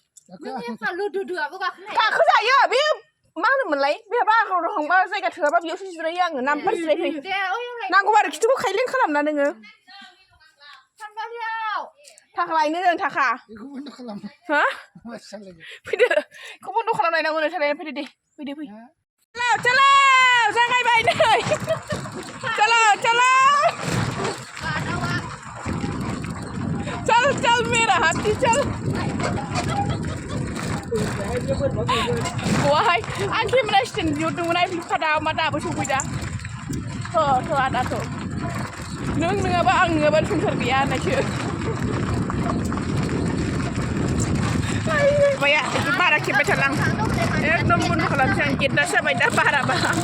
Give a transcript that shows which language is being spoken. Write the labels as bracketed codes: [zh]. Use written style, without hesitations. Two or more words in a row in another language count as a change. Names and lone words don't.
[brx] गाखो जायो बे मा होनोमोनलाय बे बागानाव थांबा जायगा थोआबा बेयावसो जिरायो आङो नाम्बार जिरायफै नांगौबा आरो खिथुखौ खायलें खालामना नोङो थाखा लायनो जों थाखा हा फैदो बेखौ बन्द' खालामलायनांगौ नो थालाय फैदो दे फैदो फै चलो जागायबाय नै [hi] चलो चलो चल चल मेरा हाथी चल [brx] बहाय आं [en] camera stand [brx] बिहरदोंमोन आइ फ्लिपकार्टआव मा दाबो सफैदा थ' आदा थ' नों नङाबा आं नङाबा संसार गैया होननायसो माबाया बारा खेबबाय थाला आं एकदम बन्द' खालामसै आं गेटदासो जाबाय दा बाराबा